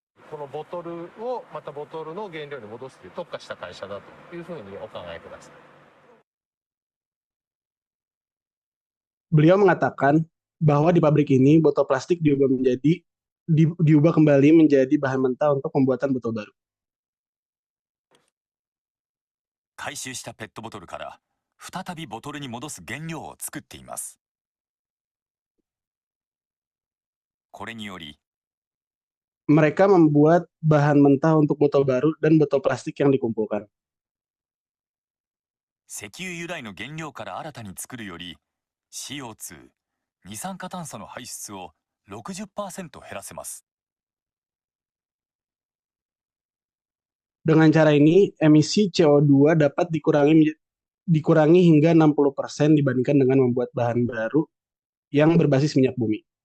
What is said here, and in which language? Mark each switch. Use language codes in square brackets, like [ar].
[ja] このボトルをまたボトルの原料に戻すという特化した会社だというふうにお考えください。 [id] Beliau mengatakan bahwa di pabrik ini botol plastik diubah kembali menjadi bahan mentah untuk pembuatan botol baru. [ja] 回収したペットボトルから再びボトルに戻す原料を作っています。これにより [id] Mereka membuat bahan mentah untuk botol baru dan botol plastik yang dikumpulkan. [ja] 石油由来の原料から新たに作るより CO2、二酸化炭素の排出を 60% 減らせます。 [id] Dengan cara ini, emisi CO2 dapat dikurangi hingga 60% dibandingkan dengan membuat bahan baru yang berbasis minyak bumi.